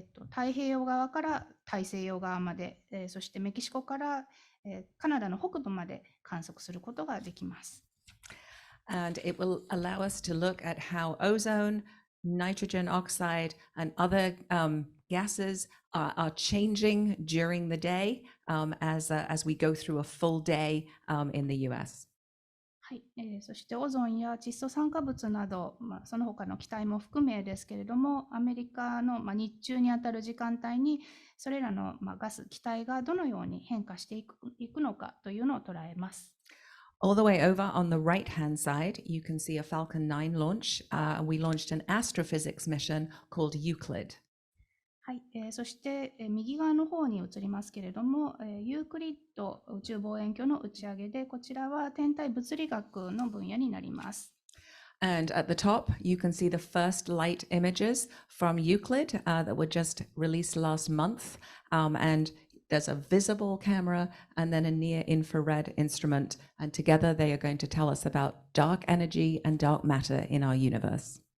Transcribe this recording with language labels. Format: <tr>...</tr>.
<ja>太平洋側から大西洋側まで、そしてメキシコからカナダの北部まで観測することができます。</ja> <en>And it will allow us to look at how ozone, nitrogen oxide, and other gases are changing during the day as we go through a full day in the US.</en> <ja>はい、そしてオゾンや窒素酸化物など、その他の気体も含めですけれども、アメリカの、日中にあたる時間帯にそれらの、ガス、気体がどのように変化していくのかというのを捉えます。</ja> <en>All the way over on the right-hand side, you can see a Falcon 9 launch. We launched an astrophysics mission called Euclid.</en> <ja>はい、そして、右側の方に移りますけれども、ユークリッド宇宙望遠鏡の打ち上げで、こちらは天体物理学の分野になります。</ja> <en>And at the top, you can see the first light images from Euclid that were just released last month. And there's a visible camera and then a near infrared instrument. And together they are going to tell us about dark energy and dark matter in our universe.</en>